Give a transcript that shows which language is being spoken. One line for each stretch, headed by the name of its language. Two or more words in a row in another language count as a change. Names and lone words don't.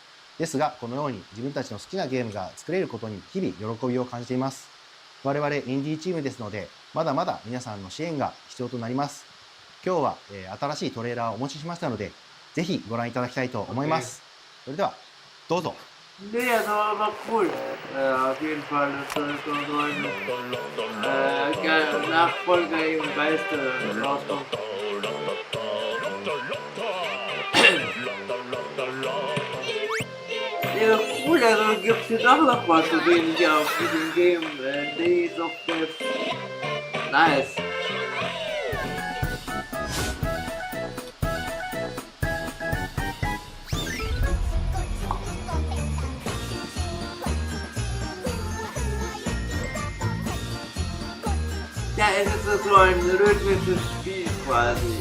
Japanese: ですがこのように自分たちの好きなゲームが作れることに日々喜びを感じています。我々インディーチームですのでまだまだ皆さんの支援が必要となります。今日は、新しいトレーラーをお持ちしましたのでぜひご覧いただきたいと思います。それではどうぞ。
German: Nee, das war aber cool. Auf jeden Fall, das soll so ein Nachfolger im Geiste rauskommen. Ja, cool, also gibt es hier doch noch was zu sehen hier auf diesem Game. Days of Death. Nice. Ja, es ist so ein rhythmisches Spiel quasi.